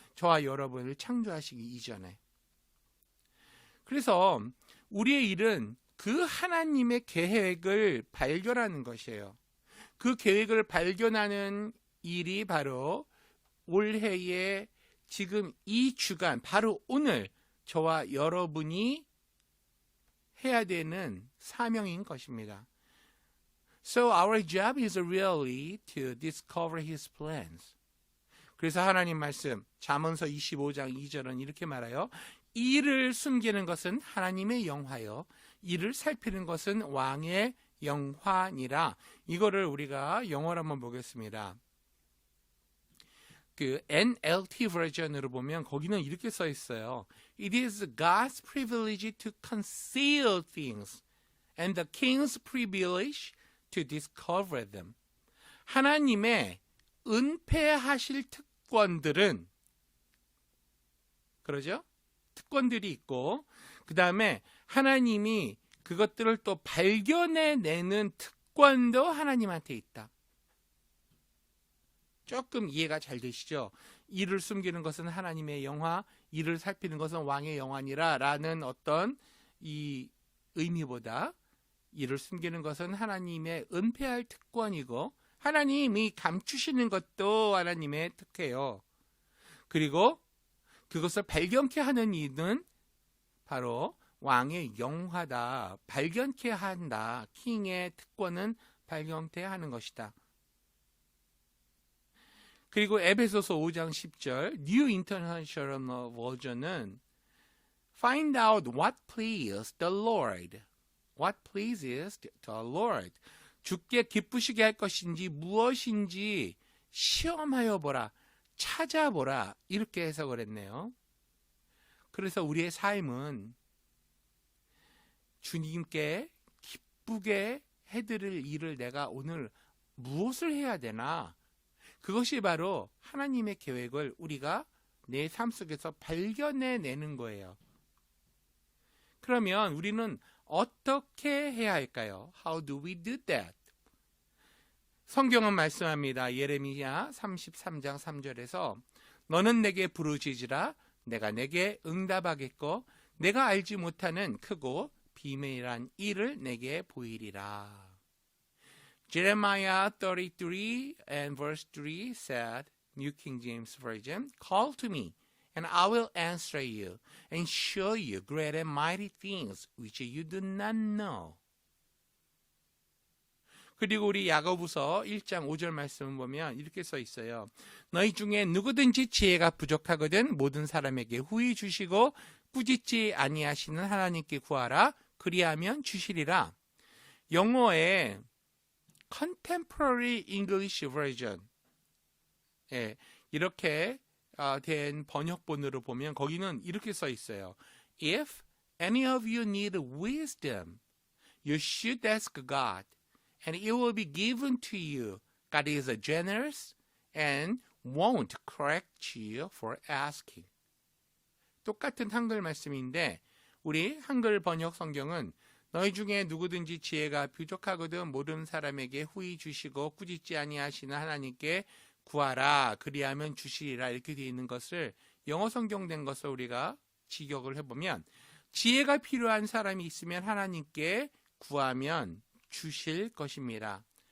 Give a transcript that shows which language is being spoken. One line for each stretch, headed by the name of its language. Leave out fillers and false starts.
Korean: 저와 여러분을 창조하시기 이전에. 그래서 우리의 일은 그 하나님의 계획을 발견하는 것이에요. 그 계획을 발견하는 일이 바로 올해의 지금 이 주간, 바로 오늘 저와 여러분이 해야 되는 사명인 것입니다.
English: So our job is really to discover His plans.
Korean: 그래서 하나님 말씀 잠언서 25장 2절은 이렇게 말해요. 이를 숨기는 것은 하나님의 영화요 이를 살피는 것은 왕의 영화니라. 이거를 우리가 영어로 한번 보겠습니다. 그 NLT 버전으로 보면 거기는 이렇게 써 있어요.
English: It is God's privilege to conceal things and the king's privilege to discover them.
Korean: 하나님의 은폐하실 특권들은 그러죠? 특권들이 있고 그 다음에 하나님이 그것들을 또 발견해내는 특권도 하나님한테 있다. 조금 이해가 잘 되시죠? 이를 숨기는 것은 하나님의 영화, 이를 살피는 것은 왕의 영화니라 라는 어떤 이 의미보다 이를 숨기는 것은 하나님의 은폐할 특권이고 하나님이 감추시는 것도 하나님의 특혜요. 그리고 그것을 발견케 하는 이는 바로 왕의 영화다. 발견케 한다. 킹의 특권은 발견케 하는 것이다. 그리고 에베소서 5장 10절
English: New International Version은 Find out what pleased the Lord. What pleases the Lord.
Korean: 주께 기쁘시게 할 것인지 무엇인지 시험하여 보라. 찾아보라. 이렇게 해석을 했네요. 그래서 우리의 삶은 주님께 기쁘게 해드릴 일을 내가 오늘 무엇을 해야 되나? 그것이 바로 하나님의 계획을 우리가 내 삶 속에서 발견해내는 거예요. 그러면 우리는 어떻게 해야 할까요?
English: How do we do that?
Korean: 성경은 말씀합니다. 예레미야 33장 3절에서 너는 내게 부르짖으라 내가 내게 응답하겠고 내가 알지 못하는 크고 비밀한 일을 내게 보이리라.
English: Jeremiah 33 and verse 3 said, New King James Version, Call to me, and I will answer you, and show you great and mighty things which you do not know.
Korean: 그리고 우리 야고보서 1장 5절 말씀을 보면 이렇게 써 있어요. 너희 중에 누구든지 지혜가 부족하거든 모든 사람에게 후히 주시고 꾸짖지 아니하시는 하나님께 구하라. 그리하면 주시리라. 영어의 Contemporary English Version 이렇게 된 번역본으로 보면 거기는 이렇게 써 있어요.
English: If any of you need wisdom, you should ask God, and it will be given to you. God is generous and won't correct you for asking.
Korean: 똑같은 한글 말씀인데 우리 한글 번역 성경은 너희 중에 누구든지 지혜가 부족하거든 모든 사람에게 후히 주시고 꾸짖지 아니하시는 하나님께 구하라 그리하면 주시리라 이렇게 되어 있는 것을 영어 성경된 것을 우리가 직역을 해보면 지혜가 필요한 사람이 있으면 하나님께 구하면 주실 것입니다.